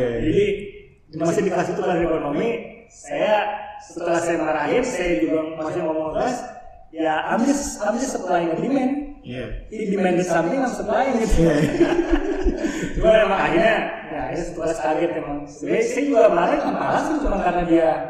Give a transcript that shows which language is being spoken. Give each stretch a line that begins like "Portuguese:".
Indonesian: Jadi masih di kelas itu kelas ekonomi. Setelah saya marahin, saya juga masih ngomong kelas.
English: Ya, I'm just supplying a demand. He demanded something, I'm supplying it.
Indonesian: Cuma emang akhirnya setelah kaget emang. Saya juga marah tanpa alasan, cuma karena dia